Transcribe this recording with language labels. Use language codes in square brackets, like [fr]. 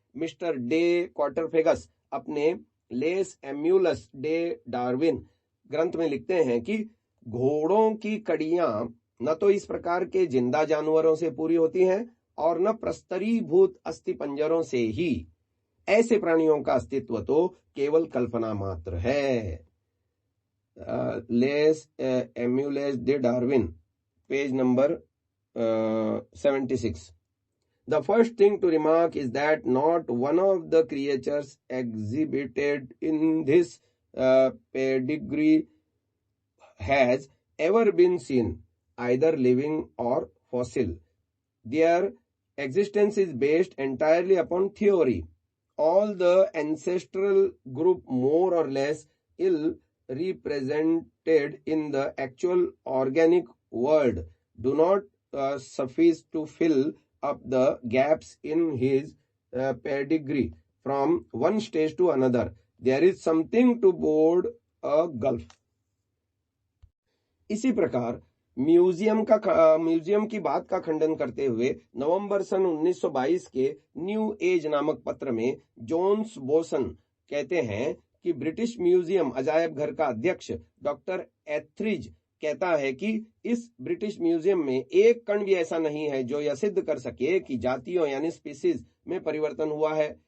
[hi] Mister day क्वार्टरफेगस अपने less एम्यूलस day Darwin ग्रंथ में लिखते हैं कि घोड़ों की कड़ियां न तो इस प्रकार के जिंदा जानवरों से पूरी होती हैं और न प्रस्तरीभूत अस्थि पंजरों से ही। ऐसे प्राणियों का अस्तित्व तो केवल कल्पना मात्र है। Less एम्यूलस day Darwin, page number 76। [en] The first thing to remark is that not one of the creatures exhibited in this pedigree has ever been seen, either living or fossil. Their existence is based entirely upon theory. All the ancestral group, more or less ill represented in the actual organic world, do not suffice to fill up the gaps in his pedigree from one stage to another. There is something to board a gulf. [hi] इसी प्रकार museum की बात का खंडन करते हुए नवंबर सन 1922 के new age नामक पत्र में जोन्स बोसन कहते हैं कि ब्रिटिश म्यूजियम अजायब घर का अध्यक्ष डॉक्टर एथरिज कहता है कि इस ब्रिटिश म्यूजियम में एक कण भी ऐसा नहीं है जो यह सिद्ध कर सके कि जातियों यानी स्पीसीज में परिवर्तन हुआ है।